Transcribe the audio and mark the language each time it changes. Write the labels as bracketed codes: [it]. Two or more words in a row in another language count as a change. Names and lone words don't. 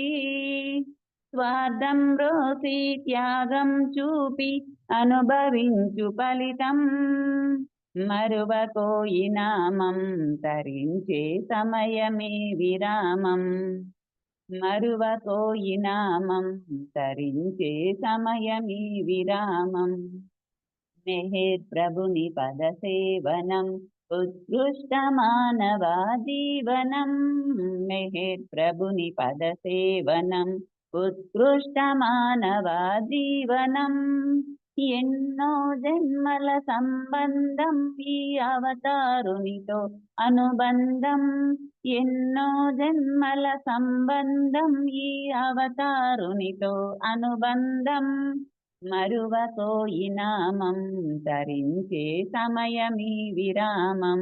[te] స్వార్థం రోసి త్యాగం చూపి అనుభవించు ఫలితం। మరువకోయి నామం తరించే సమయమే విరామం। మరువకోయి నామం తరించే సమయమే విరామం। [sa] मेहर प्रभुनि पद सेवनम उत्कृष्ट मानव जीवनम। मेहर प्रभुनि पद सेवनम उत्कृष्ट मानव जीवनम। [te] ఎన్నో జన్మల సంబంధం ఈ అవతారునితో అనుబంధం. ఎన్నో జన్మల సంబంధం ఈ అవతారునితో అనుబంధం. మరువకోయి నామం ధరించే సమయమీ విరామం.